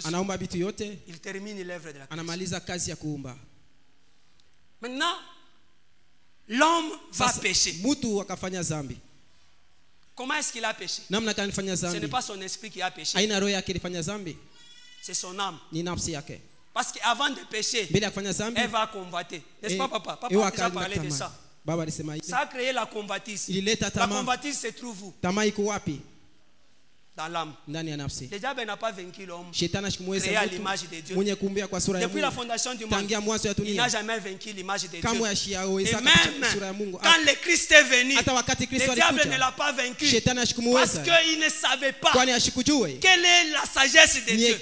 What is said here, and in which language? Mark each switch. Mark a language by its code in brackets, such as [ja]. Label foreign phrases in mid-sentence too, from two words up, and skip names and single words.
[sw] anaumba vitu yote, [fr] Il termine l'œuvre de la création. [sw] anamaliza kazi ya kuumba. [fr] Maintenant, l'homme va [sw] Sasa [fr] pécher. [sw] mtu akafanya dhambi. [fr] Comment est-ce qu'il a péché? [sw] Namna gani alifanya [fr] Ce n'est [sw] dhambi? [fr] pas son esprit qui a péché, [sw] Haina roho yake ilifanya dhambi, [fr] c'est son âme. [sw] ni nafsi yake. [fr] Parce qu'avant de pécher, [sw] Mbele ya kufanya dhambi, [fr] elle va convoiter. N'est-ce pas, papa? Papa [sw] ewa [fr] a déjà [sw] akaanza [fr] parlé de [sw] tamaa. [fr] ça. [sw] Baba alisema hivi. [fr] Ça a créé la convoitise. [sw] Ilileta [fr] La [sw] tamaa. [fr] convoitise se trouve où? [sw] Tamaa iko wapi? [fr] dans l'âme. Le diable n'a pas vaincu l'homme créé à l'image de Dieu. Depuis la fondation du monde, il n'a jamais vaincu l'image de Dieu. Et même quand le Christ est venu, le diable ne l'a pas vaincu parce qu'il ne savait pas quelle est la sagesse de Dieu.